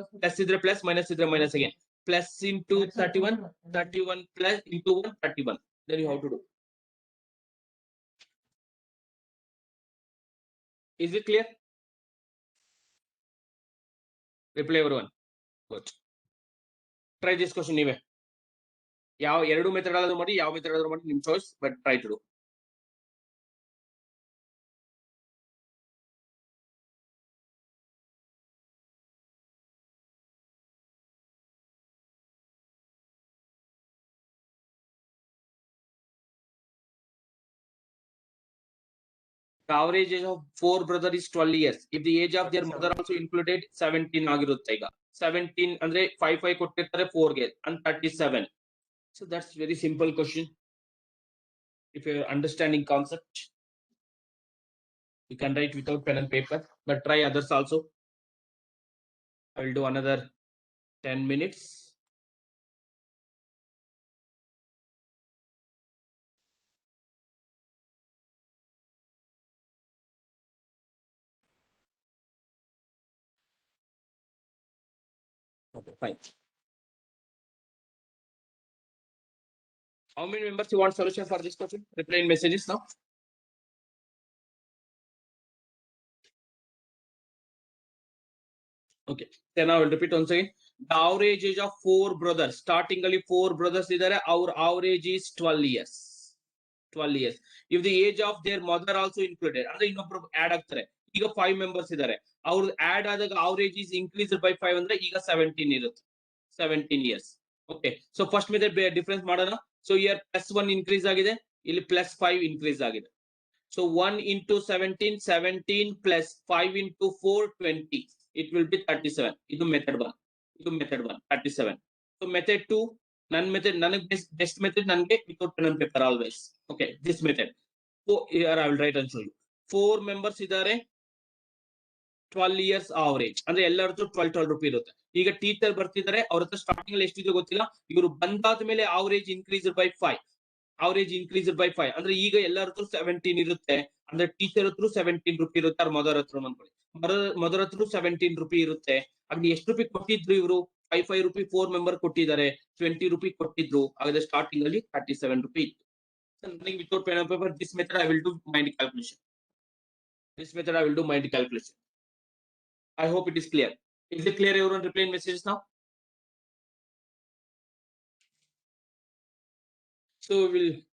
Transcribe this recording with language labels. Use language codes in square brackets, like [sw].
[en] Plus [kn] idre [en] plus, minus idre minus again. Plus into 31, 31 plus into 1, 31. Then you have to do. Is it clear? Reply everyone. Good. Try this question [kn] ನೀವೇ. ಯಾವ ಎರಡು method ಆದ್ರೂ ಮಾಡಿ, ಯಾವ method ಆದ್ರೂ ಮಾಡಿ, ನಿಮ್ choice, [en] But try to do. The average age of 4 brothers is 12 years. If the age of their mother also included 17 [kn] ಆಗಿರುತ್ತೆ ಈಗ. 17 ಅಂದ್ರೆ 5 ಕೊಟ್ಟಿರ್ತಾರೆ 4 ಗೆ and 37. [en] So that's very simple question. If you're understanding concept, you can write without pen and paper, but try others also. I will do another 10 minutes. Okay, fine. How many members you want solution for this question? Reply in messages now. Okay, then I will repeat once again. The average age of 4 brothers. Starting only 4 brothers [kn] idare. [en] Our average is 12 years. 12 years. If the age of their mother also included, [kn] ಅಂದ್ರೆ ಇನ್ನೊಬ್ರು add ಆಗ್ತಾರೆ. ಈಗ 5 members ಇದ್ದಾರೆ. ಅವ್ರ add ಆದಾಗ [en] average is increased by 5 [kn] ಅಂದ್ರೆ ಈಗ 17 ಇರುತ್ತೆ. [en] 17 years. Okay, so first method difference [kn] ಮಾಡೋಣ. [en] So here +1 increase [kn] ಆಗಿದೆ, ಇಲ್ಲಿ [en] +5 increase ಆಗಿದೆ. So 1 into 17, 17 plus 5 into 4, 20. It will be 37. [kn] ಇದು ಮೆಥಡ್ 1. ಇದು ಮೆಥಡ್ 1, 37. [en] So method 2, [kn] ನನ್ನ ಮೆಥಡ್ ನನಗೆ [en] Best method ನನಗೆ without pen and paper always. Okay, this method. So here I will write and show you. 4 members [kn] ಇದ್ದಾರೆ, [en] 12 years average. [kn] ಅಂದ್ರೆ ಎಲ್ಲರದ್ದು 12 ರೂಪಾಯಿ ಇರುತ್ತೆ. ಈಗ ಟೀಚರ್ ಬರ್ತಿದ್ದಾರೆ, ಅವ್ರ ಹತ್ರ ಸ್ಟಾರ್ಟಿಂಗ್ ಅಲ್ಲಿ ಎಷ್ಟಿದೆ ಗೊತ್ತಿಲ್ಲ. ಇವರು ಬಂದಾದ ಮೇಲೆ [en] average increased by 5. Average increased by 5. [kn] ಅಂದ್ರೆ ಈಗ ಎಲ್ಲರ ಹತ್ರ 17 ಇರುತ್ತೆ. ಅಂದ್ರೆ ಟೀಚರ್ ಹತ್ರ 17 ರೂಪಾಯಿ ಇರುತ್ತೆ. ಅವ್ರ ಮದರ್ ಹತ್ರ ಅನ್ಕೊಳ್ಳಿ, ಮದರ್ ಹತ್ರ 17 ರೂಪಾಯಿ ಇರುತ್ತೆ. ಹಾಗೆ ಎಷ್ಟು ರೂಪಾಯಿ ಕೊಟ್ಟಿದ್ರು ಇವರು? 5 ರೂಪಾಯಿ 4 ಮೆಂಬರ್ ಕೊಟ್ಟಿದ್ದಾರೆ, 20 ರೂಪಾಯಿ ಕೊಟ್ಟಿದ್ರು. ಹಾಗಾದ್ರೆ ಸ್ಟಾರ್ಟಿಂಗ್ ಅಲ್ಲಿ 37 ರೂಪಾಯಿ ಇತ್ತು. [en] Something without pen and paper, this method I will do mind calculation. This method I will do mind calculation. I hope it is clear. Is it clear? Everyone reply in messages now. So we will.